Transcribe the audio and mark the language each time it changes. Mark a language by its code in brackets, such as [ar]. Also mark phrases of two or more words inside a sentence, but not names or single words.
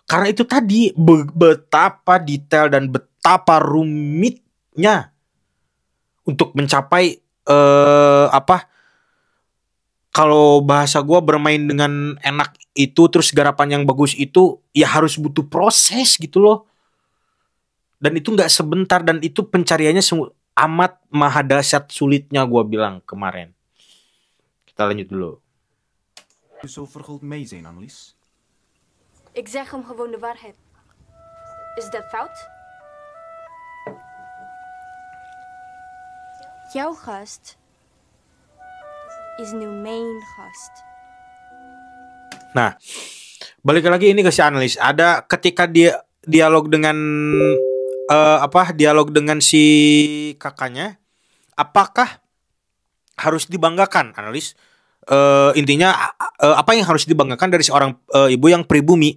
[id] Karena itu tadi betapa detail dan betapa rumitnya untuk mencapai kalau bahasa gue bermain dengan enak itu terus garapan yang bagus itu ya harus butuh proses gitu loh. Dan itu nggak sebentar dan itu pencariannya amat maha dahsyat sulitnya gue bilang kemarin. Kita lanjut dulu. [nl] Zo verguld mee zijn, Annelies. Ik zeg hem gewoon de waarheid. Is dat fout? Jouw gast is nu mijn gast. [id] Nah, balik lagi ini ke si analis. Ada ketika dia dialog dengan dialog dengan si kakaknya, apakah harus dibanggakan analis? Intinya apa yang harus dibanggakan dari seorang ibu yang pribumi?